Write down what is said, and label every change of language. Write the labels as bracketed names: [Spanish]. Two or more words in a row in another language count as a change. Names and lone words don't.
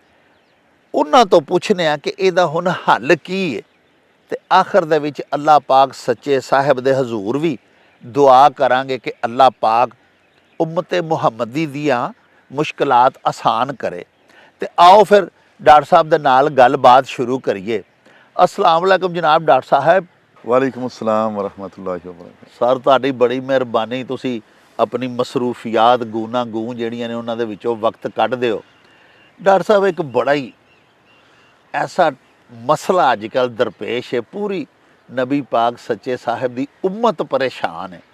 [Punjabi] ਉਹਨਾਂ ਤੋਂ ਪੁੱਛਨੇ ਆ ਕਿ ਇਹਦਾ ਹੁਣ ਹੱਲ ਕੀ ਹੈ ਤੇ ਆਖਰ ਦੇ ਵਿੱਚ ਅੱਲਾਹ ਪਾਕ ਸੱਚੇ ਸਾਹਿਬ ਦੇ ਹਜ਼ੂਰ ਵੀ ਦੁਆ ਕਰਾਂਗੇ ਕਿ ਅੱਲਾਹ ਪਾਕ ਉਮਤ ਮੁਹੰਮਦੀ ਦੀਆਂ ਮੁਸ਼ਕਲਾਤ ਆਸਾਨ ਕਰੇ। ਤੇ ਆਓ ਫਿਰ ਡਾਕਟਰ ਸਾਹਿਬ ਦੇ ਨਾਲ ਗੱਲਬਾਤ ਸ਼ੁਰੂ ਕਰੀਏ। [Arabic] السلام عليكم [Urdu] جناب ڈاکٹر صاحب. [Arabic] وعليكم السلام ورحمة الله وبركاته. [Punjabi] सर ਤੁਹਾਡੀ ਬੜੀ ਮਿਹਰਬਾਨੀ, ਤੁਸੀਂ ਆਪਣੀ ਮਸਰੂਫੀਆਤ ਗੂਨਾ ਗੂੰ ਜਿਹੜੀਆਂ ਨੇ ਉਹਨਾਂ ਦੇ ਵਿੱਚੋਂ ਵਕਤ ਕੱਢਦੇ ਹੋ। ਡਾਕਟਰ ਸਾਹਿਬ ਇੱਕ ਬੜਾ ਹੀ ਐਸਾ ਮਸਲਾ ਅੱਜ ਕੱਲ੍ਹ ਦਰਪੇਸ਼ ਹੈ, ਪੂਰੀ ਨਬੀ ਪਾਕ ਸੱਚੇ ਸਾਹਿਬ ਦੀ ਉਮਤ ਪਰੇਸ਼ਾਨ ਹੈ।